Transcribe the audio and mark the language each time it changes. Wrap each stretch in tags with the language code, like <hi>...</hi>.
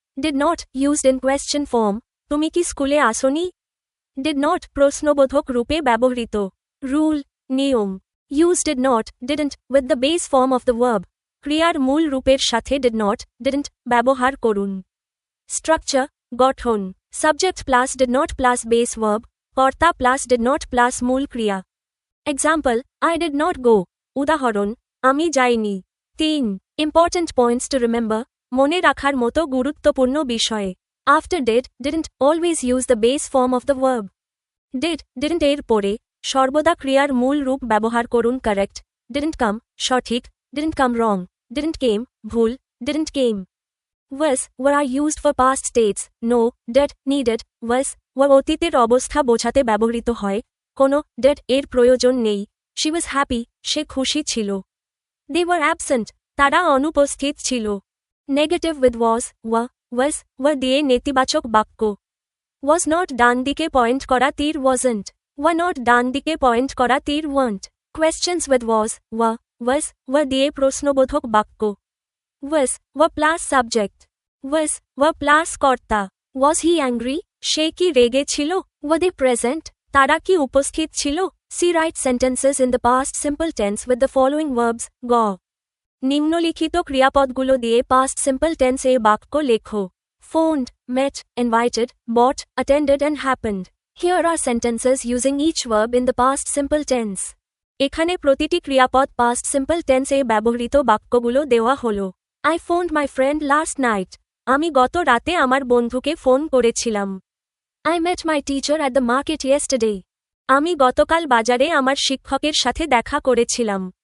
<en>Did not, used in question form.</en> <bn>তুমি কি স্কুলে আসোনি? Did not প্রশ্নবোধক রূপে ব্যবহৃত।</bn> <en>Rule, নিয়ম Use did not, didn't with the base form of the verb.</en> <bn>ক্রিয়ার মূল রূপের সাথে did not, didn't ব্যবহার করুন।</bn> <en>Structure, গঠন Subject plus did not plus base verb. কর্তা plus did not plus মূল ক্রিয়া। Example, I did not go.</en> <bn>উদাহরণ, আমি যাইনি।</bn> <en>3. Important points to remember.</en> <bn>মনে রাখার মতো গুরুত্বপূর্ণ বিষয়</bn> <en>After did, didn't always use the base form of the verb. Did, didn't</en> <bn>এর পরে সর্বদা ক্রিয়ার মূল রূপ ব্যবহার করুন</bn> <en>correct, didn't come, সঠিক, didn't come wrong, didn't came, ভুল, didn't came. Was, were are used for past states, no, did, needed, was, were</en> <bn>অতীতের অবস্থা বোঝাতে ব্যবহৃত হয়, কোনো did এর প্রয়োজন নেই,</bn> <en>she was happy,</en> <bn>সে খুশি ছিল।</bn> <en>They were absent,</en> <bn>তারা অনুপস্থিত ছিল।</bn> <en>Negative with was, were</en> <bn>দিয়ে নেতিবাচক বাক্য Was not ডান দিকে পয়েন্ট করা তীর wasn't. Were not ডান দিকে পয়েন্ট করা তীর weren't.</bn> <en>Questions with was, were</en> <bn>দিয়ে প্রশ্নবোধক বাক্য</bn> <en>Was, were plus subject. were plus কর্তা Was he angry?</en> <bn>সে কি রেগে ছিল?</bn> <en>Were they present?</en> <bn>তারা কি উপস্থিত ছিল?</bn> <en>See write sentences in the past simple tense with the following verbs.</en> <bn>গ নিম্নলিখিত ক্রিয়াপদগুলো দিয়ে past simple tense এ বাক্য লেখো</bn> <en>Phoned, met, invited, bought, attended and happened. Here are sentences using each verb in the past simple tense.</en> <bn>এখানে প্রতিটি ক্রিয়াপদ past simple টেন্সে ব্যবহৃত বাক্যগুলো দেওয়া হলো।</bn> <en>I phoned my friend last night.</en> <bn>আমি গত রাতে আমার বন্ধুকে ফোন করেছিলাম।</bn> <en>I met my teacher at the market yesterday.</en> <bn>আমি গতকাল বাজারে আমার শিক্ষকের সাথে দেখা করেছিলাম।</bn>